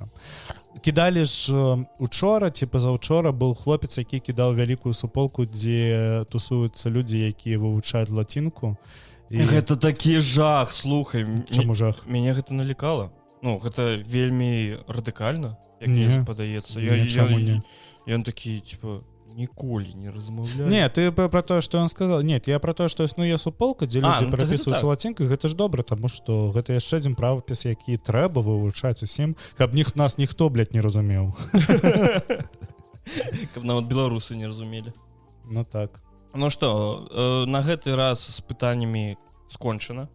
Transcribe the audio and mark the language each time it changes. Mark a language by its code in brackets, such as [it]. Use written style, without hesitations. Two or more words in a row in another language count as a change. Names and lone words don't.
[be] Кідалі ж учора ці пазаўчора быў хлопец, які кідаў вялікую суполку, дзе тусуюцца людзі, якія вывучаюць лацінку. Гэта такі жах, слухай. Чаму жах? Мяне гэта налякала. Ну, гэта вельмі радыкальна, як мне падаецца. Ён такі, типа, ніколі не размаўляю. Не, ты пра тое, што ён сказал. Нет, я пра тое, што існуе суполка, дзе людзі перапісваюцца лацінкай, гэта ж добра, таму што гэта яшчэ адзін правапіс, які трэба вывучаць усім, каб нас ніхто, блядь, не разумеў. Каб нават беларусы не разумелі. Ну так. Ну што, на гэты раз з пытаннямі скончана.